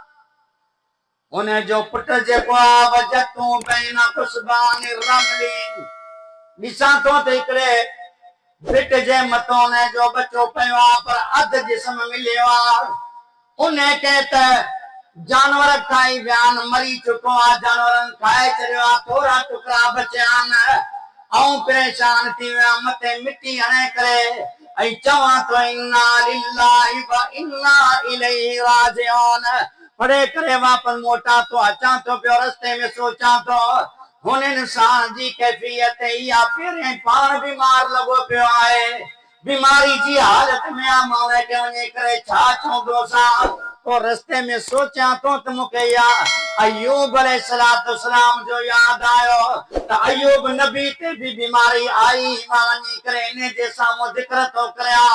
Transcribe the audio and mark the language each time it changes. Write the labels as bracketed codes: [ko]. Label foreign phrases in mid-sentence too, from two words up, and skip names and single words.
[sd] हुन जो पुटु जेको आहे वजतूं बैन कुसबान रमली, ॾिसां थो त हिकिड़े भिट जे मथां हुन जो बचो पियो आहे, पर अधु जिस्म मिलियो आहे। उन खे त जानवर खाई विया आहिनि, मरी चुको आहे, जानवरनि खाए छॾियो आहे, थोरा टुकड़ा बचिया आहिनि, ऐं परेशान थी विया, मथे मिटी हणे करे ऐं चवां थो [ar] إنا لله وإنا إليه راجعون, [sd] पढ़े करे वापस मोटा तो अचां थो पियो, रस्ते में सोचां थो हुन इंसान जी कैफियत इहा, पहिरें पाण बीमार लॻो पियो आहे, बीमारी जी हालत में आहे, मां हुन खे वञी करे छा चवंदोसां? पोइ रस्ते में सोचां थो त मूंखे अय्यूब अलैहिस्सलाम जो यादि आयो त अय्यूब नबी ते बि बीमारी आई, मां वञी करे इन जे साम्हूं ज़िक्र थो करियां।